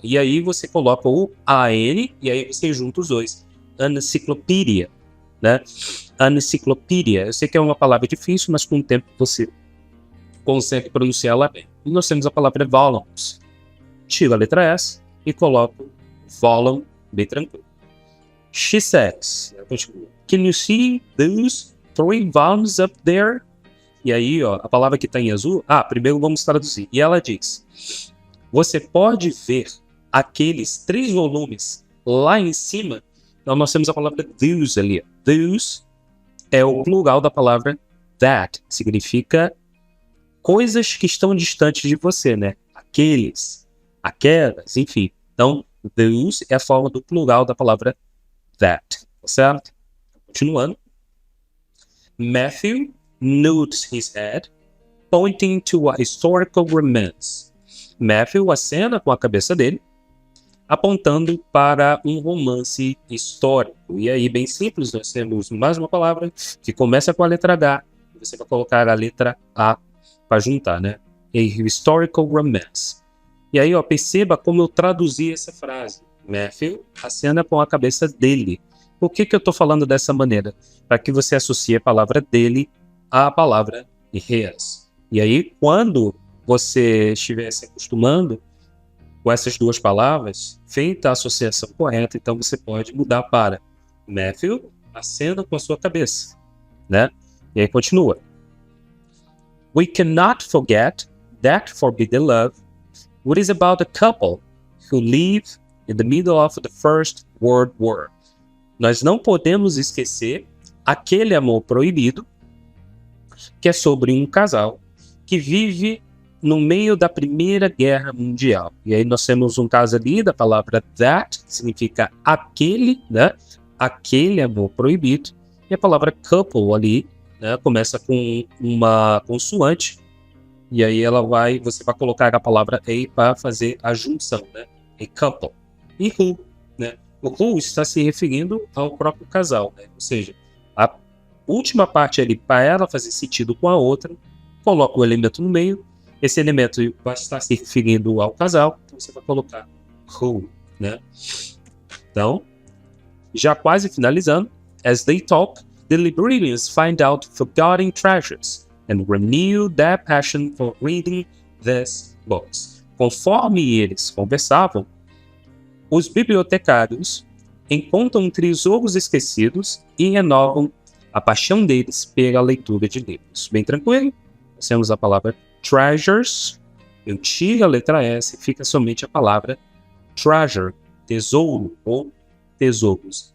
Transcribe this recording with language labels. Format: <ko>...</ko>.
<pt>E aí você coloca o AN e aí você junta os dois. Encyclopedia, né? Encyclopedia. Eu sei que é uma palavra difícil, mas com o tempo você consegue pronunciá-la bem. E nós temos a palavra volumes. Tira a letra S e coloca volume bem tranquilo.</pt> <en>She says, can you see those 3 volumes up there?</en> <pt>E aí, ó, a palavra que está em azul, primeiro vamos traduzir. E ela diz, você pode ver aqueles 3 volumes lá em cima? Então nós temos a palavra those ali. Those é o plural da palavra that, que significa coisas que estão distantes de você, né? Aqueles, aquelas, enfim. Então, those é a forma do plural da palavra that, certo? Continuando.</pt> <en>Matthew nods his head, pointing to a historical romance.</en> <pt>Matthew acena com a cabeça dele, apontando para um romance histórico. E aí, bem simples, nós temos mais uma palavra que começa com a letra H, e você vai colocar a letra A para juntar, né?</pt> <en>A historical romance.</en> <pt>E aí, ó, perceba como eu traduzi essa frase. Matthew acena com a cabeça dele. Por que eu estou falando dessa maneira? Para que você associe a palavra dele à palavra his. E aí, quando você estiver se acostumando com essas duas palavras, feita a associação correta, então você pode mudar para Matthew acena com a sua cabeça, né? E aí continua.</pt> <en>We cannot forget that forbidden love, what is about a couple who live in the middle of the First World War.</en> <pt>Nós não podemos esquecer aquele amor proibido, que é sobre um casal que vive no meio da Primeira Guerra Mundial. E aí nós temos um caso ali da palavra that, que significa aquele, né? Aquele amor proibido. E a palavra couple ali, né? Começa com uma consoante. E aí você vai colocar a palavra a para fazer a junção, né?</pt> <en>A couple.</en> <pt>E who, né? O who está se referindo ao próprio casal, né? Ou seja, a última parte ali, para ela fazer sentido com a outra, coloca o elemento no meio. Esse elemento vai estar se referindo ao casal, então você vai colocar who, né? Então, já quase finalizando.</pt> <en>As they talk, the librarians find out forgotten treasures and renew their passion for reading these books.</en> <pt>Conforme eles conversavam, os bibliotecários encontram tesouros esquecidos e renovam a paixão deles pela leitura de livros. Bem tranquilo? Nós temos a palavra treasures. Eu tiro a letra S e fica somente a palavra treasure, tesouro ou tesouros.</pt>